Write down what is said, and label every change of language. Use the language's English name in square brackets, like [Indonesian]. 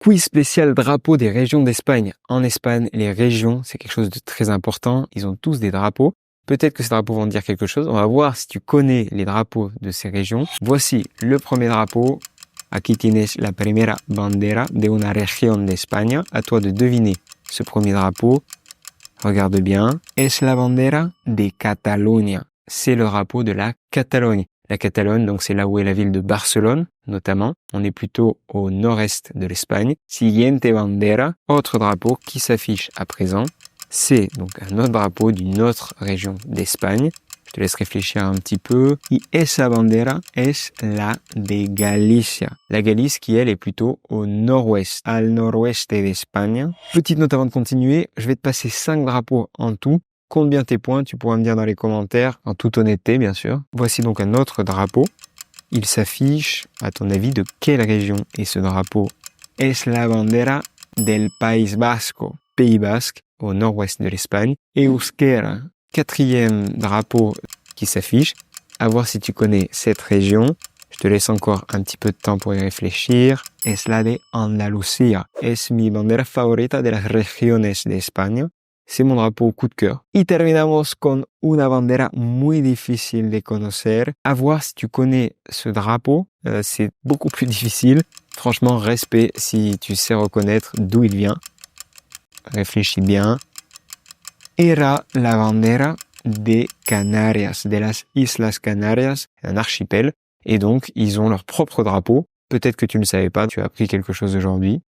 [French] Quiz spécial drapeau des régions d'Espagne. En Espagne, les régions, c'est quelque chose de très important. Ils ont tous des drapeaux. Peut-être que ces drapeaux vont te dire quelque chose. On va voir si tu connais les drapeaux de ces régions. Voici le premier drapeau. [Spanish] Aquí tienes la primera bandera de una región de España. [French] À toi de deviner ce premier drapeau. Regarde bien. [Spanish] Es la bandera de Catalunya. [French] C'est le drapeau de la Catalogne. La Catalogne, donc c'est là où est la ville de Barcelone, notamment. On est plutôt au nord-est de l'Espagne. [Spanish] Siguiente bandera, [French] autre drapeau qui s'affiche à présent. C'est donc un autre drapeau d'une autre région d'Espagne. Je te laisse réfléchir un petit peu. [Spanish] Y esa bandera es la de Galicia. [French] La Galice qui, elle, est plutôt au nord-ouest, [Spanish] al noroeste [French] d'Espagne. Petite note avant de continuer, je vais te passer 5 drapeaux en tout. Compte bien tes points, tu pourras me dire dans les commentaires, en toute honnêteté bien sûr. Voici donc un autre drapeau. Il s'affiche, à ton avis, de quelle région est ce drapeau? [Spanish] Es la bandera del País Vasco, [French] Pays Basque, au nord-ouest de l'Espagne. Euskera, quatrième drapeau qui s'affiche. À voir si tu connais cette région. Je te laisse encore un petit peu de temps pour y réfléchir. [Spanish] Es la de Andalucía. Es mi bandera favorita de las regiones de España. [French] C'est mon drapeau coup de cœur. [Spanish] Y terminamos con una bandera muy difícil de conocer. [French] À voir si tu connais ce drapeau. C'est beaucoup plus difficile. Franchement, respect si tu sais reconnaître d'où il vient. Réfléchis bien. [Spanish] Era la bandera de Canarias, de las Islas Canarias, [French] un archipel. Et donc, ils ont leur propre drapeau. Peut-être que tu ne le savais pas, tu as appris quelque chose aujourd'hui.